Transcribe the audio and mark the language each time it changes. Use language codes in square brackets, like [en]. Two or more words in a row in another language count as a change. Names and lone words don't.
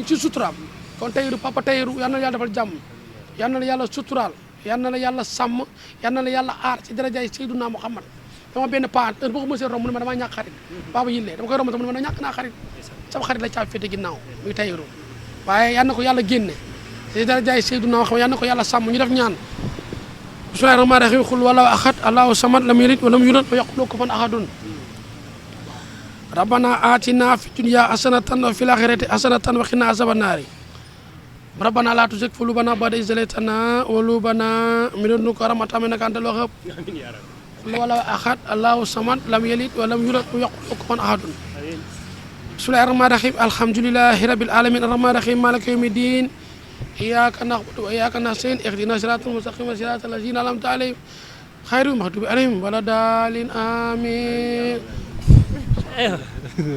[wo] ci suturaam kon Tahirou papa Tahirou yal na la yàlla defal jàmm yal na la yàlla suturaal yal na la yàlla sàmm yal na la yàlla aar ci darajaay Seydina Muhammad dama benn paa heure boo ko mësee romb mu ne ma damaa ñàkk xarit baaba yillee dama koy romb sax mu ne ma ñàkk naa xarit sama xarit la caa féete ginnaaw muy Tahirou waaye yal na ko yàlla génne ci darajaay Seydina Muhammad yal na ko yàlla sàmm ñu def ñaan [ar] بسم الله الرحمن الرحيم قل هو الله أحد الله الصمد لم يلد ولم يولد ولم يكن له كفوا أحد ربنا آتنا في الدنيا حسنة وفي الآخرة حسنة وقنا عذاب النار ربنا لا تزغ قلوبنا بعد إذ هديتنا وهب لنا من لدنك رحمة إنك أنت الوهاب قل هو الله أحد الله الصمد لم يلد ولم يولد ولم يكن له كفوا أحد بسم الله الرحمن الرحيم الحمد لله رب العالمين الرحمن الرحيم مالك يوم الدين إياك نعبد وإياك نستعين اهدنا الصراط المستقيم صراط الذين أنعمت عليهم غير المغضوب عليهم ولا الضالين آمين